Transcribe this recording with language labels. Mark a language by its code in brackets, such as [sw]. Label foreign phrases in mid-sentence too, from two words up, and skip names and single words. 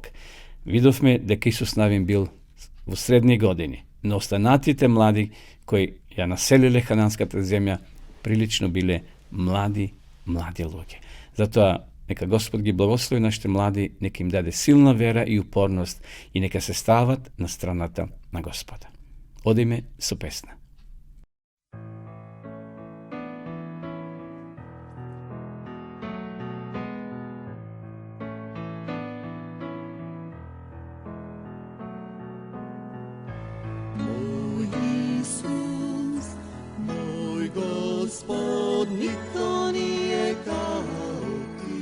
[mk] Видовме дека Исус Навин бил во средни години, но останатите млади кои ја населиле хананската земја прилично биле млади луѓе. Затоа нека Господ ги благослови нашите млади, нека им даде силна вера и упорност и нека се стават на страната на Господа. Одиме со песна. [sr] Moj Isus, moj Gospod, niko nije kao ti.